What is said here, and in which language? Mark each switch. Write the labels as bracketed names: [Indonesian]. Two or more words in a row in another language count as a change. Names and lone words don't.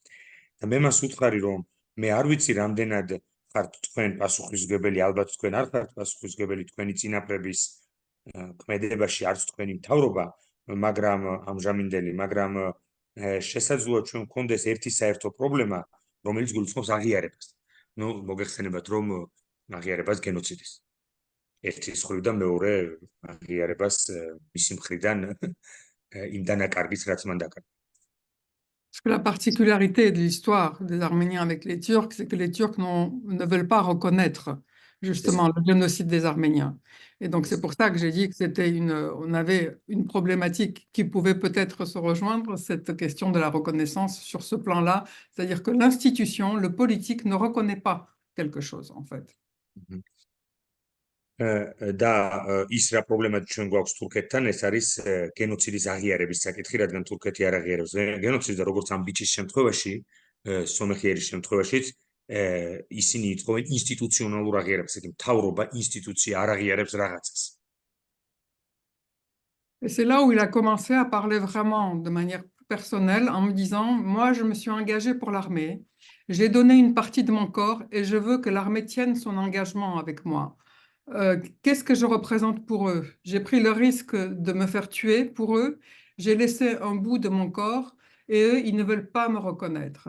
[Georgian] და მე მას ვუთხარი, რომ მე არ ვიცი რამდენად ხართ თქვენ პასუხისმგებელი, ალბათ თქვენ არ ხართ პასუხისმგებელი თქვენი წინაპრების ქმედებაში, არც თქვენი მთავრობა, მაგრამ ამჟამინდელი, მაგრამ შესაძლოა ჩვენ გქონდეს ერთი საერთო პრობლემა, რომელიც გულისხმობს აღიარებას. ნუ მოგეხსენებათ, რომ აღიარებას გენოციდის. ერთი მხრივ და მეორე აღიარებას მისი მხრიდან იმ დანაკარგის, რაც მან დაკარგა. [French] Parce que la particularité de l'histoire des Arméniens avec les Turcs, c'est que les Turcs ne veulent pas reconnaître justement le génocide des Arméniens. Et donc c'est pour ça que j'ai dit que on avait une problématique qui pouvait peut-être se rejoindre, cette question de la reconnaissance sur ce plan-là, c'est-à-dire que l'institution, le politique ne reconnaît pas quelque chose en fait. [Georgian] და ის რა პრობლემა ჩვენ გვაქვს თურქეთთან, ეს არის გენოციდის აღიარების საკითხი, რადგან თურქეთი არ აღიარებს გენოციდს და როგორც ამ ბიჭის შემთხვევაში, სომეხიერის შემთხვევაშიც ისინი ითხოვენ ინსტიტუციონალურ აღიარებას, იგი მთავრობა, ინსტიტუცია არ აღიარებს რაღაცას. [French] Et c'est là où il a commencé à parler vraiment de manière personnelle en me disant, moi je me suis engagé pour l'armée, j'ai donné une partie de mon corps et je veux que l'armée tienne son engagement avec moi. Qu'est-ce que je représente pour eux? J'ai pris le risque de me faire tuer pour eux, j'ai laissé un bout de mon corps et eux, ils ne veulent pas me reconnaître.